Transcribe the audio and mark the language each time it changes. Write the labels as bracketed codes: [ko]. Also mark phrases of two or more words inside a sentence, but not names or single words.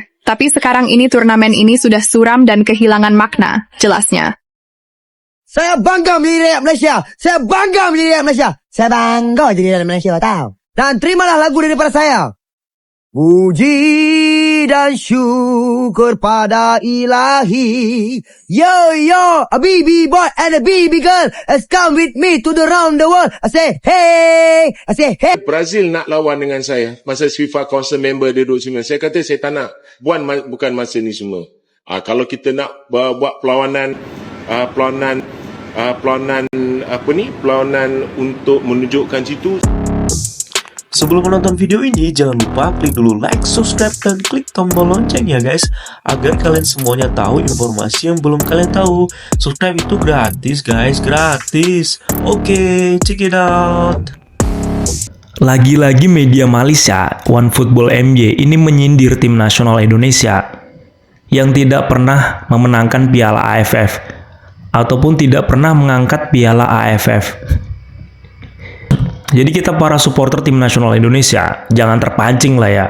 [id] Tapi sekarang ini turnamen ini sudah suram dan kehilangan makna, jelasnya. [ms] Saya bangga menjadi rakyat Malaysia. Saya bangga menjadi rakyat Malaysia. Saya bangga jadi rakyat Malaysia, tahu. Dan terimalah lagu daripada saya. Puji dan syukur pada ilahi. [en] Yo, yo, a BB boy and a BB girl has come with me to the round the world. I say, hey. I say, hey. [ms] Brazil nak lawan dengan saya. Masa FIFA [en] Council member [ms] dia duduk semua. Saya kata saya tak nak. Bukan masa ni semua. Kalau kita nak buat perlawanan untuk menunjukkan situ. [id] Sebelum menonton video ini, jangan lupa klik dulu like, subscribe, dan klik tombol lonceng ya guys, agar kalian semuanya tahu informasi yang belum kalian tahu. Subscribe itu gratis guys, gratis. Oke, [en] check it out. [id] Lagi-lagi media Malaysia, OneFootball MY ini menyindir tim nasional Indonesia yang tidak pernah memenangkan Piala AFF ataupun tidak pernah mengangkat Piala AFF. Jadi kita para supporter tim nasional Indonesia jangan terpancing lah ya.